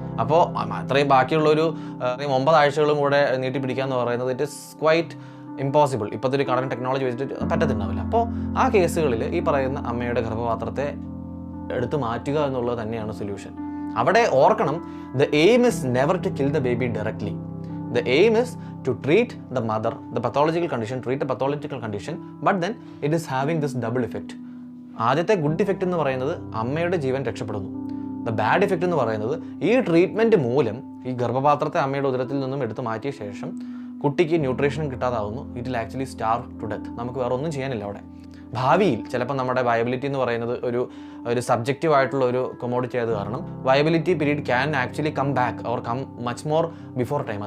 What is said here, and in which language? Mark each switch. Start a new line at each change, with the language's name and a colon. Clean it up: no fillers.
Malayalam: അപ്പോൾ അത്രയും ബാക്കിയുള്ളൊരു 9 ആഴ്ചകളും കൂടെ നീട്ടിപ്പിടിക്കുക എന്ന് പറയുന്നത്
English: It is quite impossible.
Malayalam: ഇപ്പോഴത്തെ ഒരു കറണ്ട് ടെക്നോളജി വെച്ചിട്ട് പറ്റത്തുണ്ടാവില്ല. അപ്പോൾ ആ കേസുകളിൽ ഈ പറയുന്ന അമ്മയുടെ ഗർഭപാത്രത്തെ എടുത്തു മാറ്റുക എന്നുള്ളത് തന്നെയാണ് സൊല്യൂഷൻ. അവിടെ ഓർക്കണം,
English: The aim is never to kill the baby directly. The aim is to treat the mother, the pathological condition, but then it is having this double effect.
Malayalam: ആദ്യത്തെ ഗുഡ് ഇഫക്റ്റ് എന്ന് പറയുന്നത് അമ്മയുടെ ജീവൻ രക്ഷപ്പെടുന്നു. ദ ബാഡ് ഇഫക്റ്റ് എന്ന് പറയുന്നത് ഈ treatment മൂലം ഈ ഗർഭപാത്രത്തെ അമ്മയുടെ ഉദരത്തിൽ നിന്നും എടുത്ത് മാറ്റിയ ശേഷം കുട്ടിക്ക് nutrition കിട്ടാതാവുന്നു.
English: It will actually starve to death.
Malayalam: നമുക്ക് വേറെ ഒന്നും ചെയ്യാനില്ല അവിടെ. ഭാവിയിൽ ചിലപ്പോൾ നമ്മുടെ വയബിലിറ്റി എന്ന് പറയുന്നത് ഒരു സബ്ജക്റ്റീവ് ആയിട്ടുള്ള ഒരു കൊമോഡിറ്റി ആയത് കാരണം
English: Viability period can actually come back or come much more before time.